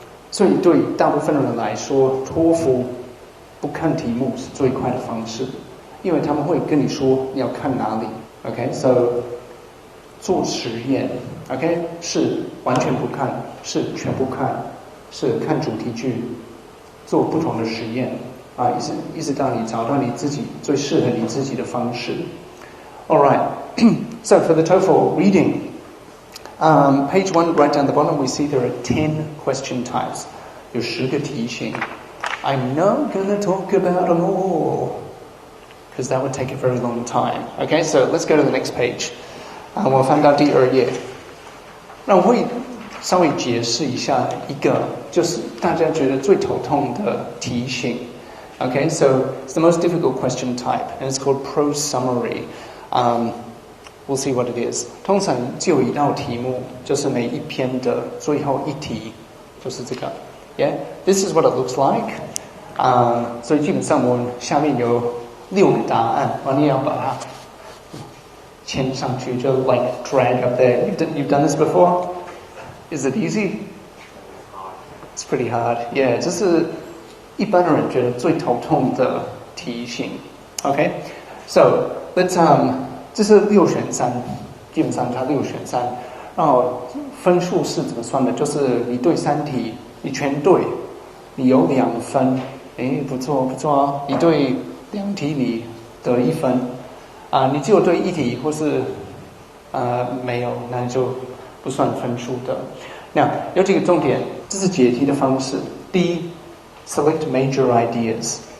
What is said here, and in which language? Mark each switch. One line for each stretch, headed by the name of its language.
Chinese: 所以对大部分人来说，托福不看题目是最快的方式，因为他们会跟你说你要看哪里。 OK，so 做实验 ，OK 是完全不看，是全部看，是看主题句，做不同的实验一直到你找到你自己最适合你自己的方式。
English: Alright, so for the TOEFL reading, page 1 right down the bottom we see there are 10 question types.
Chinese: 有10个题型。
English: I'm not going to talk about them all, because that would take a very long time. Okay, so let's go to the next page.
Chinese: 我翻到第2页。那我会稍微解释一下一个，就是大家觉得最头痛的题型。
English: Okay, so it's the most difficult question type, and it's called prose summary. We'll see what it is.
Chinese: 通常就有一道题目，就是每一篇的最后一题，就是这个。
English: Yeah, this is what it looks like.
Chinese: 所以基本上我们下面有6个答案，你要把它签上去，就
English: like drag up there. You've done this before? Is it easy? It's pretty hard.
Chinese: Yeah, 这是一般人觉得最头痛的题型。 Okay, so let's这是6选3，基本上它6选3。然后分数是怎么算的？就是你对3题，你全对，你有2分，不错不错哦。你对2题你得1分，你只有对1题或是没有，那就不算分数的。那有几个重点，这是解题的方式。
English: 第一 ，select major ideas。